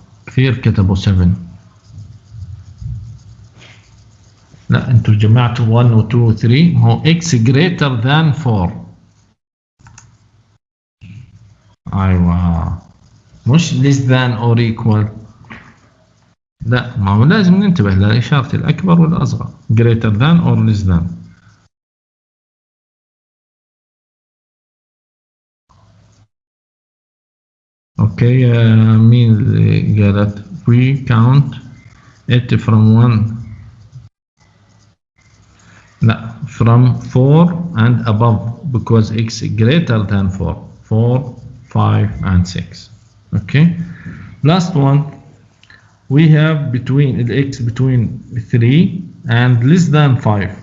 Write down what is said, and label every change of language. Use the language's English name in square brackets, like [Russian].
[Arabic] كثير كتبوا 7. لا انتوا جمعتوا 1 و 2 و 3. [English] هو x greater than 4. [Arabic] ايوه مش [English] less than or equal. [Arabic] لا ما هو لازم ننتبه لإشارة الأكبر والأصغر. [English] greater than or less than. [Arabic] اوكي مين اللي قالت [English] we count 8 from 1. لا, from 4 and above because x greater than 4. 4, 5 and 6. Okay. Last one, we have between x between 3 and less than 5.